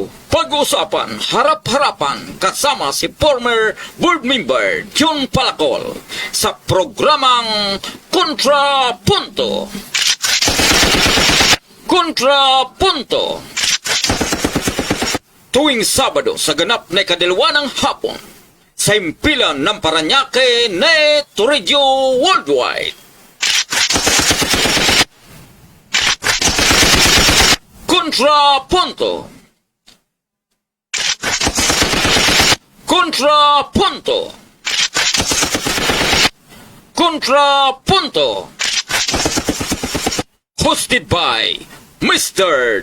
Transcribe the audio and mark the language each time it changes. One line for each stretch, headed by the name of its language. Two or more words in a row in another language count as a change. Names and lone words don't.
Filipino: Pag-usapan, harap-harapan kasama si
English: former board member
Filipino: John Palacol sa programang Kontrapunto. Kontrapunto. Tuwing Sabado sa ganap na ikadalawa ng hapon sa impilan ng Paranaque Net Radio Worldwide. Kontrapunto. Kontrapunto. Kontrapunto.
English: Hosted by Mr.